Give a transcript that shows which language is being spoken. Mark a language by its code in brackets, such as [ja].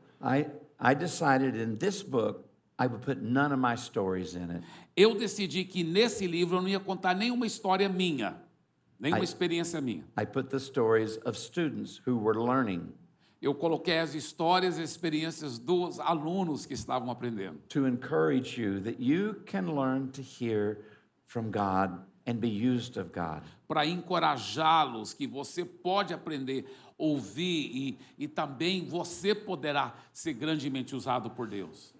[en] I decided in this book I would put none of my stories in it. [pt] Eu decidi que nesse livro eu não ia contar nenhuma história minha, nenhuma experiência minha. [en] I put the stories of students who were learning [pt] Eu coloquei as histórias e experiências dos alunos que estavam aprendendo. [en] to encourage you that you can learn to hear from God and be used of God. [pt] Para encorajá-los que você pode aprender a ouvir e também você poderá ser grandemente usado por Deus.